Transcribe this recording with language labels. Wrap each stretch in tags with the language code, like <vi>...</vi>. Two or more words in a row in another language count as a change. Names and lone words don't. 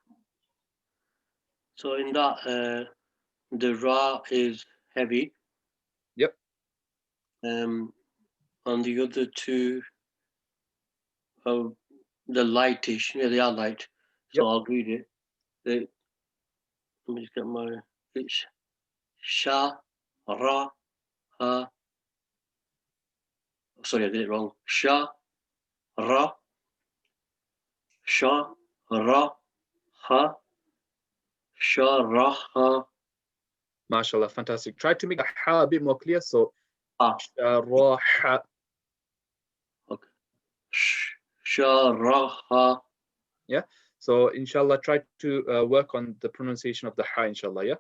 <en>So in that, the ra is heavy. Yep. On the other two, the lightish. Yeah, they are light. So Yep. I'll read it. Let me just get my. It's</en> <ar>sha, ra, ha.</ar> <en>Sorry, I did it wrong.</en> <ar>Sha, ra, sha, ra, ha, sha, ra, ha.</ar> <en>MashaAllah, fantastic. Try to make the ha a bit more clear. So, Ah. sharaha. Okay. Sharaha. Yeah. So, inshallah, try to work on the pronunciation of the ha, inshallah. Yeah.</en>